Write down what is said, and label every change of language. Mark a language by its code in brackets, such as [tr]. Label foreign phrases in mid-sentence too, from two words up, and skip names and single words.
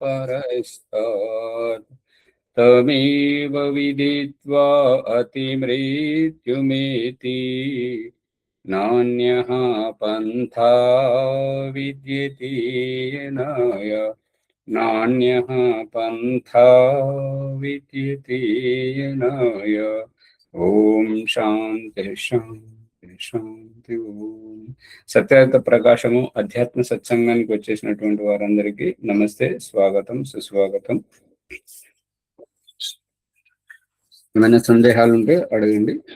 [sa] परस्तात् तमेव विदित्वा अतिमृत्युमेति नान्यः पन्था विद्यते येनाय नान्यः पन्था विद्यते येनाय। ఓం శాంతి శాంతి శాంతి ఓం. [te] సత్యయుత ప్రకాశము అధ్యాత్మ సత్సంగానికి వచ్చేసినటువంటి వారందరికీ నమస్తే, స్వాగతం, సుస్వాగతం. ఏమైనా సందేహాలు ఉంటే అడగండి.